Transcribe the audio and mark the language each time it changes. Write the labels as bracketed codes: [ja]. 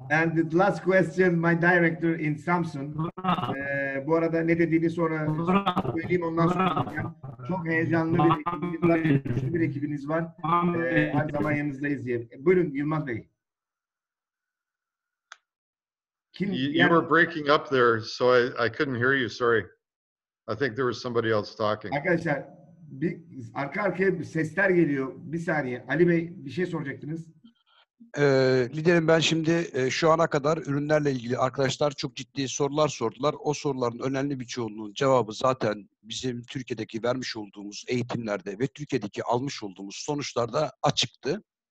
[en] And the last question, my director in Samsun. [tr] Bu arada ne dediğini sonra söyleyeyim, ondan sonra diyeceğim. Çok heyecanlı bir ekibiniz var, güçlü bir ekibiniz var. Her zaman yanınızdayız diye. Buyurun Yılmaz Bey. [en] You were breaking up there, so I couldn't hear you. Sorry. I think there was somebody else talking. [tr] Arkadaşlar, arka arkaya sesler geliyor. Bir saniye. Ali Bey bir şey soracaktınız. Liderim ben şimdi şu ana kadar ürünlerle ilgili arkadaşlar çok ciddi sorular sordular. O soruların önemli bir çoğunluğunun cevabı zaten bizim Türkiye'deki vermiş olduğumuz eğitimlerde ve Türkiye'deki almış olduğumuz sonuçlarda açıktı.